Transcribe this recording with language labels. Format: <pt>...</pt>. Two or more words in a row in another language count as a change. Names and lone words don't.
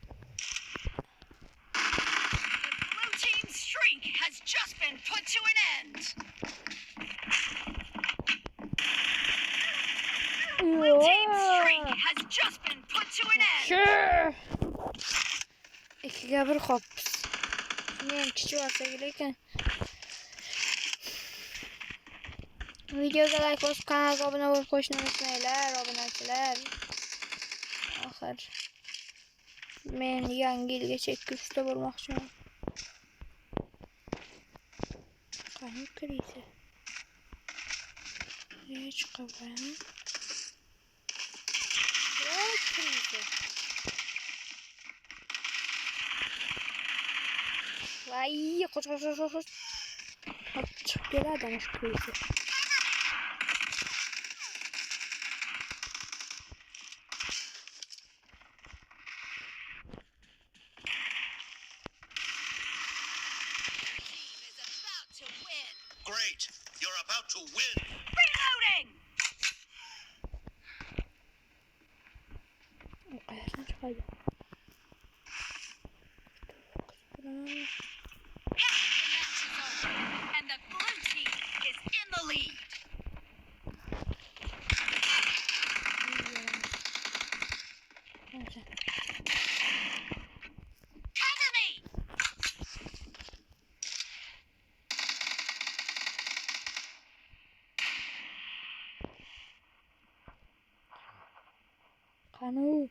<en>Blue team's streak has just been put to an end. Blue team's streak has just been put to an end. Sure.</en> <uz>İkiga bir qopmiz. Shuni ham kichik olsak lekin. Videoga like bosib, kanalga obuna bo'lib qo'yishni unutmanglar, obunachilar. Oxir men yangi yilgacha 200 ta bo'lmoqchiman. Qani kiriydi? Hech qilmayman. Voy kiriydi. Voy, qoch. Chiqib keladi ana shu kiriydi.</uz> <en>Great, you're about to win. Reloading.</en> <uz>Qayerdan chiqadi?</uz> <en>And the blue team is in the lead. Cover me.</en> <uz>Qani</uz>